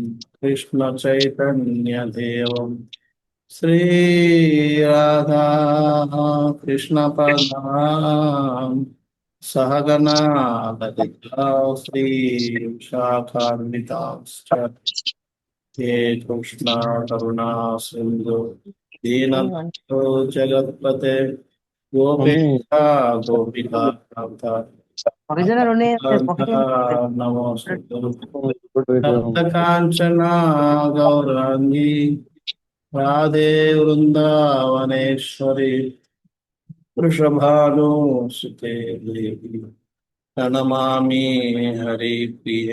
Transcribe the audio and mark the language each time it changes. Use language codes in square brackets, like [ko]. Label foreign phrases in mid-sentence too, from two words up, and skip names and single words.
[sa] कृष्णचैतन्यदेवं श्रीराधा कृष्णपदां सहगना ललिता श्रीशाखान्वितांश्च हे कृष्णा करुणा सिन्धु दीनबन्धो जगत्पते गोपेशा गोपिका कान्ता [te] ఒరిజినల్ ఉన్నాయి ఒకటి [sa] नमोऽस्तु तप्तकाञ्चना गौराङ्गी राधे वृन्दावनेश्वरी वृषभानुसुते देवी प्रणमामि हरिप्रिये।